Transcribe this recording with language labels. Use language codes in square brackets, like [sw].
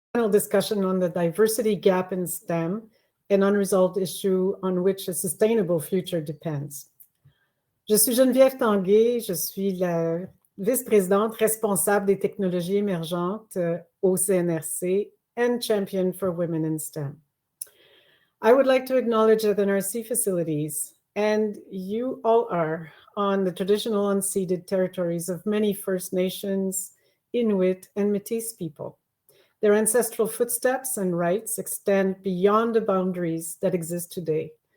[en] discussion on the diversity gap in STEM, an unresolved issue on which a sustainable future depends. [fr] Je suis Geneviève Tanguay, je suis la vice-présidente responsable des technologies émergentes au CNRC [en] and champion for women in STEM. I would like to acknowledge that NRC facilities, and you all are, on the traditional unceded territories of many First Nations, Inuit, and Métis people. Their ancestral footsteps and rights extend beyond the boundaries that exist today.